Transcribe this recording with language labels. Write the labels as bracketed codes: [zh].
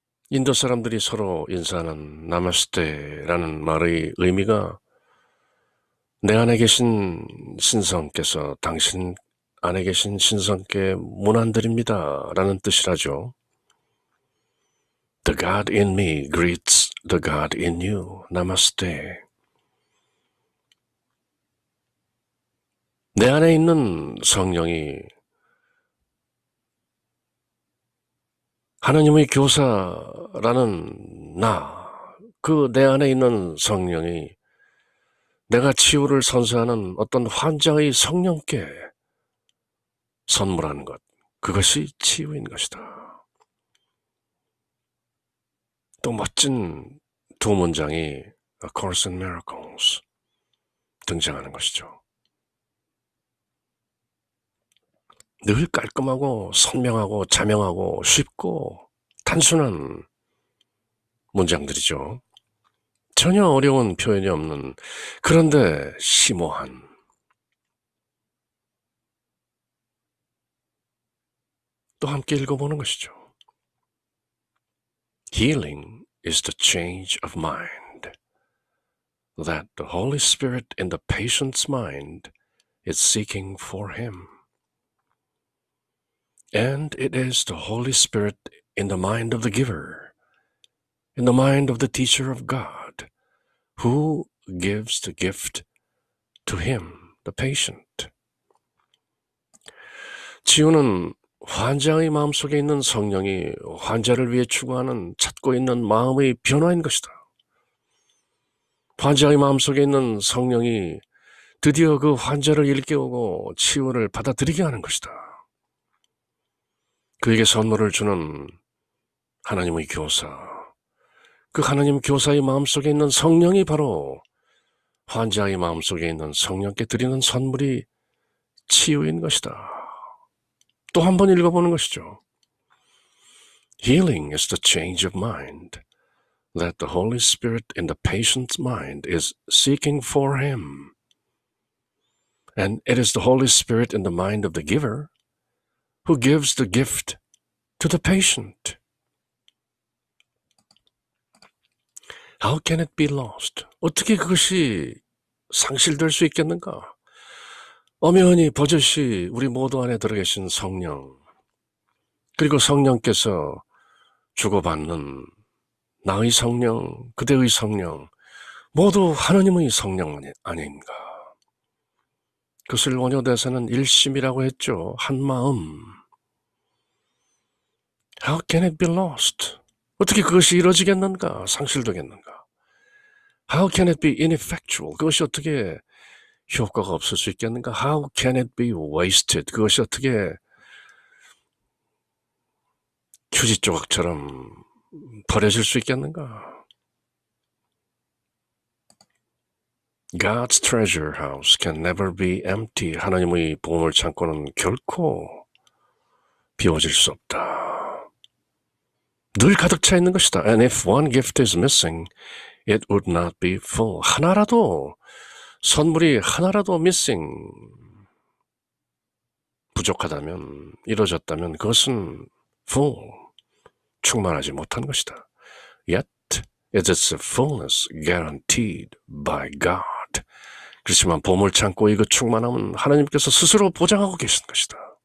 [ko] 인도 사람들이 서로 인사하는 나마스테라는 말의 의미가 내 안에 계신 신성께서 당신 안에 계신 신성께 문안드립니다 라는 뜻이라죠. [en] The God in me greets the God in you. Namaste. [ko] 내 안에 있는 성령이 하나님의 교사라는 그 내 안에 있는 성령이 내가 치유를 선사하는 어떤 환자의 성령께 선물하는 것, 그것이 치유인 것이다. 또 멋진 두 문장이 A Course in Miracles 등장하는 것이죠. 늘 깔끔하고 선명하고 자명하고 쉽고 단순한 문장들이죠. 전혀 어려운 표현이 없는, 그런데 심오한, 또 함께 읽어보는 것이죠. [en] Healing is the change of mind that the Holy Spirit in the patient's mind is seeking for him. And it is the Holy Spirit in the mind of the giver, in the mind of the teacher of God, who gives the gift to him, the patient. [ko] 치유는 환자의 마음속에 있는 성령이 환자를 위해 추구하는 찾고 있는 마음의 변화인 것이다. 환자의 마음속에 있는 성령이 드디어 그 환자를 일깨우고 치유를 받아들이게 하는 것이다. 그에게 선물을 주는 하나님의 교사, 그 하나님 교사의 마음속에 있는 성령이 바로 환자의 마음속에 있는 성령께 드리는 선물이 치유인 것이다. 또 한 번 읽어보는 것이죠. [en] Healing is the change of mind that the Holy Spirit in the patient's mind is seeking for him. And it is the Holy Spirit in the mind of the giver who gives the gift to the patient. How can it be lost? [ko] 어떻게 그것이 상실될 수 있겠는가? 엄연히 버젓이 우리 모두 안에 들어계신 성령, 그리고 성령께서 주고받는 나의 성령, 그대의 성령, 모두 하나님의 성령 아닌가? 그것을 원효대사는 일심이라고 했죠. 한 마음. [en] How can it be lost? [ko] 어떻게 그것이 이루어지겠는가? 상실되겠는가? [en] How can it be ineffectual? [ko] 그것이 어떻게 효과가 없을 수 있겠는가? [en] How can it be wasted? [ko] 그것이 어떻게 휴지 조각처럼 버려질 수 있겠는가? [en] God's treasure house can never be empty. [ko] 하나님의 보물 창고는 결코 비워질 수 없다. 늘 가득 차 있는 것이다. [en] And if one gift is missing, it would not be full. [ko] 선물이 하나라도 missing, 부족하다면, 이루어졌다면 그것은 full, 충만하지 못한 것이다. [en] Yet it is a fullness guaranteed by God. [ko] 그렇지만 보물창고의 그 충만함은 하나님께서 스스로 보장하고 계신 것이다.